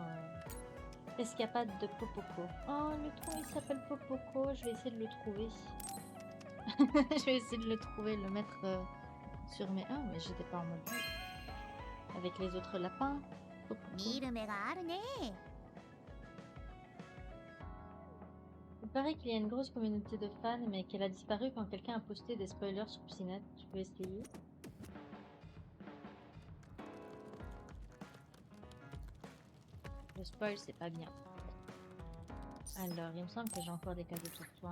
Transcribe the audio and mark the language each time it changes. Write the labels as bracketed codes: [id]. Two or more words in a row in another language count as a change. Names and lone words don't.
[fr] Escapade de Popoko. Oh, le trou il s'appelle Popoko, je vais essayer de le trouver. Je vais essayer de le trouver, le mettre sur mes... Ah, mais j'étais pas en mode... Avec les autres lapins. Popoko. [ja] 見る目があるね。 [fr] Il paraît qu'il y a une grosse communauté de fans, mais qu'elle a disparu quand quelqu'un a posté des spoilers sur Psynet. Tu peux essayer. Le spoil, c'est pas bien. Alors, il me semble que j'ai encore des cadeaux pour toi.